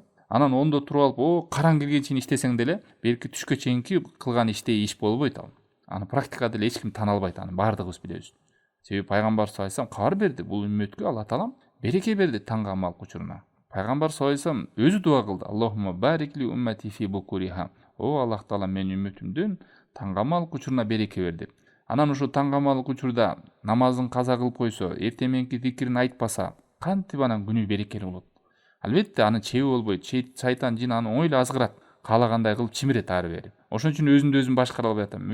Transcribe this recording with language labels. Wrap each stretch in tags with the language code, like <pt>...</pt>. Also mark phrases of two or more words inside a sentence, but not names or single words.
<ky>Анан ондо туруп алып, караң келген чейин иштесең деле, белки түшкө чейинки кылган иштей иш болбойт ал. Аны практикада деле эч ким тана албайт, аны баардыгыбыз билебиз. Себеби пайгамбар</ky> <ar>صلى الله عليه وسلم</ar> <ky>кабар берди, бул үммөткө Алла таалам береке берди таңга амал учуруна. Пайгамбар</ky> <ar>صلى الله عليه وسلم</ar> <ky>өзү дуа кылды.</ky> <ar>اللهم بارك لأمتي في بكورها.</ar> <ky>О</ky> <ar>الله تعالى</ar> <ky>менин үммөтүмдүн таңга амал учуруна береке бер деп. Анан ошо таңга амал учурда намазын каза кылып койсо, эртең мененки зикирин айтпаса, кантип анан күнү берекелүү болот. Албетте аны чеби болбойт. Шайтан жин аны оңой эле азгырат. Каалагандай кылып чимирет ары бери. Ошон үчүн өзүмдү өзүм башкара албай атам.</ky>